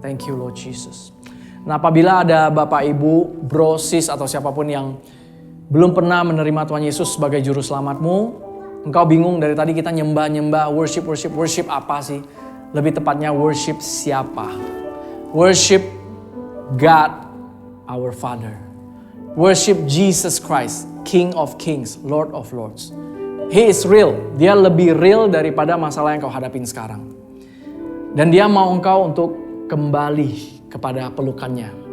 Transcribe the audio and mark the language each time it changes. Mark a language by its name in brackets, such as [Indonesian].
[English] Thank you Lord Jesus. [Indonesian] Nah apabila ada Bapak Ibu, bro, sis atau siapapun yang belum pernah menerima Tuhan Yesus sebagai juru selamatmu. Engkau bingung dari tadi kita nyembah-nyembah, worship apa sih? Lebih tepatnya worship siapa? [English] Worship God our Father. Worship Jesus Christ, King of Kings, Lord of Lords. He is real. [Indonesian] Dia lebih real daripada masalah yang kau hadapin sekarang. Dan dia mau engkau untuk kembali kepada pelukannya.